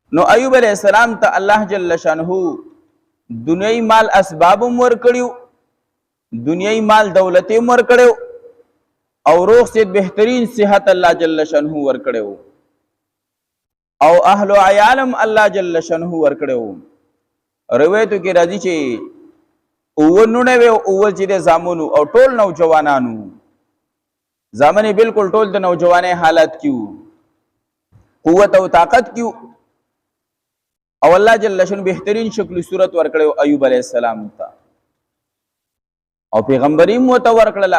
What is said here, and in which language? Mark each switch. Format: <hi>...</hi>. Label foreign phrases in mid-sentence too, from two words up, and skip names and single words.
<ps>نو ایوب</ps> <ar>علیہ السلام</ar> <ps>ته</ps> <ar>الله جل شانه</ar> <ps>دنیای مال اسباب ورکړیو، دنیای مال دولت ورکړیو، او روغ سے بهترین صحت</ps> <ar>الله جل شانه</ar> <ps>ورکړیو، او اهل عیالم</ps> <ar>الله جل شانه</ar> <ps>ورکړیو. روایتو کې راځي چې اونونه و اول چې د زامنو او ټول نوجوانانو زامنې بالکل ټول د نوجوانۍ حالت کیو، قوت او طاقت کیو، او</ps> <ar>الله جل شانه</ar> <ps>بهترین شکل صورت ورکړو ایوب</ps> <ar>علیہ السلام</ar> <ps>ته، او پیغمبري مو ته ورکړه.</ps>